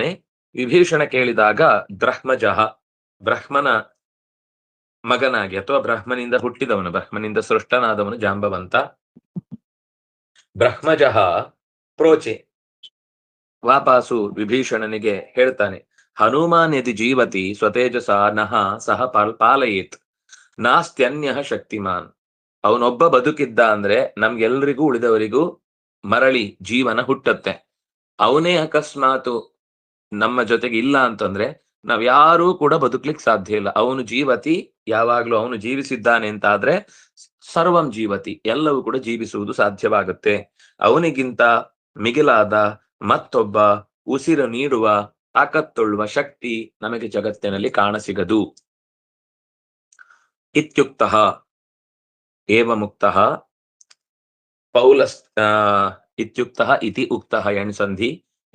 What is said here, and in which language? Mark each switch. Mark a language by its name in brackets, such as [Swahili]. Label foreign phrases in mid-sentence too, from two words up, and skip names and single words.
[Kannada] ವಿಭೀಷಣ ಕೇಳಿದಾಗ ಬ್ರಹ್ಮಜಃ, ಬ್ರಹ್ಮನ ಮಗನಾಗಿ ಅಥವಾ ಬ್ರಹ್ಮನಿಂದ ಹುಟ್ಟಿದವನು, ಬ್ರಹ್ಮನಿಂದ ಸೃಷ್ಟನಾದವನು ಜಾಂಬವಂತ. [Sanskrit] ಬ್ರಹ್ಮಜಃ ಪ್ರೋಚೆ, [Kannada] ವಾಪಾಸು ವಿಭೀಷಣನಿಗೆ ಹೇಳ್ತಾನೆ, [Sanskrit] ಹನುಮಾನ್ ಯದಿ ಜೀವತಿ ಸ್ವತೇಜಸ ನಹ ಸಹ ಪಾಲಯೇತ್ ನಾಸ್ತ್ಯನ್ಯ ಶಕ್ತಿಮಾನ್. [Kannada] ಅವನೊಬ್ಬ ಬದುಕಿದ್ದ ಅಂದ್ರೆ ನಮ್ಗೆಲ್ರಿಗೂ ಉಳಿದವರಿಗೂ ಮರಳಿ ಜೀವನ ಹುಟ್ಟತ್ತೆ. ಅವನೇ ಅಕಸ್ಮಾತು ನಮ್ಮ ಜೊತೆಗೆ ಇಲ್ಲ ಅಂತಂದ್ರೆ ನಾವ್ಯಾರೂ ಕೂಡ ಬದುಕ್ಲಿಕ್ಕೆ ಸಾಧ್ಯ ಇಲ್ಲ. ಅವನು ಜೀವತಿ, ಯಾವಾಗ್ಲೂ ಅವನು ಜೀವಿಸಿದ್ದಾನೆ ಅಂತಾದ್ರೆ [Sanskrit] ಸರ್ವಂ ಜೀವತಿ, [Kannada] ಎಲ್ಲವೂ ಕೂಡ ಜೀವಿಸುವುದು ಸಾಧ್ಯವಾಗುತ್ತೆ. ಅವನಿಗಿಂತ ಮಿಗಿಲಾದ ಮತ್ತೊಬ್ಬ ಉಸಿರು ನೀಡುವ, ತಾಕತ್ತೊಳ್ಳುವ ಶಕ್ತಿ ನಮಗೆ ಜಗತ್ತಿನಲ್ಲಿ ಕಾಣಸಿಗದು. [Sanskrit] ಇತ್ಯುಕ್ತಃ ಏವ ಮುಕ್ತಃ ಪೌಲಸ್ ಇತ್ಯುಕ್ತಃ ಇತಿ ಉಕ್ತಃ ಎಣ್ಸಂಧಿ.